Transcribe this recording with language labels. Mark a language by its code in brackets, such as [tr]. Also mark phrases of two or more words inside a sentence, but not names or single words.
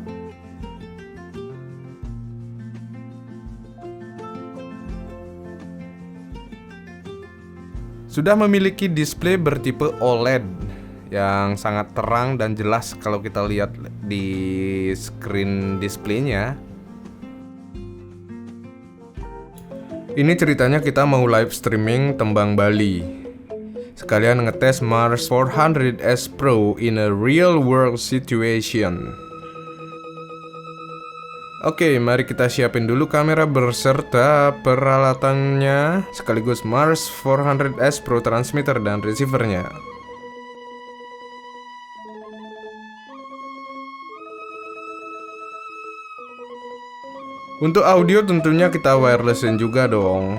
[id] Sudah memiliki display bertipe OLED yang sangat terang dan jelas kalau kita lihat di [en] screen displaynya. [id] Ini ceritanya kita mau [en] live streaming [id] tembang Bali. Sekalian ngetes Mars 400S Pro [en] in a real world situation. [id] Oke, mari kita siapin dulu kamera berserta peralatannya, sekaligus Mars 400S Pro transmitter dan receivernya. Untuk audio tentunya kita wirelessin juga dong.